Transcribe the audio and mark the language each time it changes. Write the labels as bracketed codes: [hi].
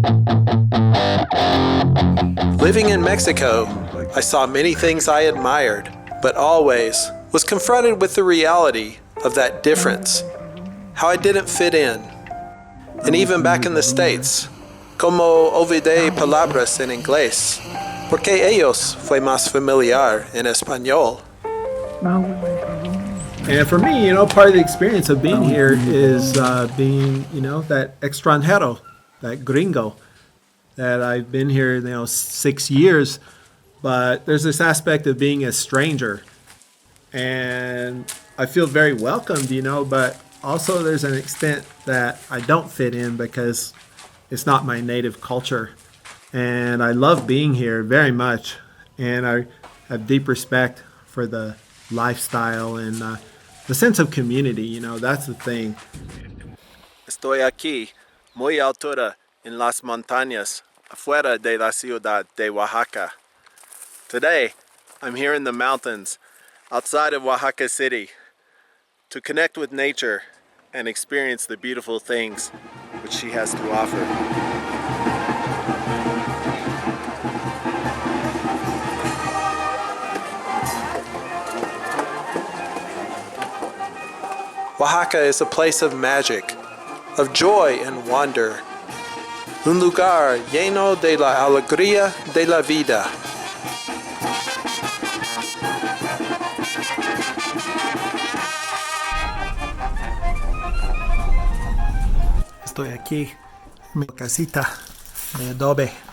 [en] Living in Mexico, I saw many things I admired, but always was confronted with the reality of that difference, how I didn't fit in. And even back in the States, [es] como olvidé palabras en inglés, porque ellos fue más familiar en español. [en] And for me, part of the experience of being here is being, that extranjero, that gringo, that I've been here, 6 years, but there's this aspect of being a stranger. And I feel very welcomed, but also there's an extent that I don't fit in because it's not my native culture. And I love being here very much. And I have deep respect for the lifestyle and the sense of community, that's the thing. [es] Estoy aquí, muy altura, en las montañas, afuera de la ciudad de Oaxaca. [en] Today, I'm here in the mountains, outside of Oaxaca City, to connect with nature and experience the beautiful things which she has to offer. Oaxaca is a place of magic, of joy and wonder. [es] Un lugar lleno de la alegría de la vida. Estoy aquí en mi casita de adobe.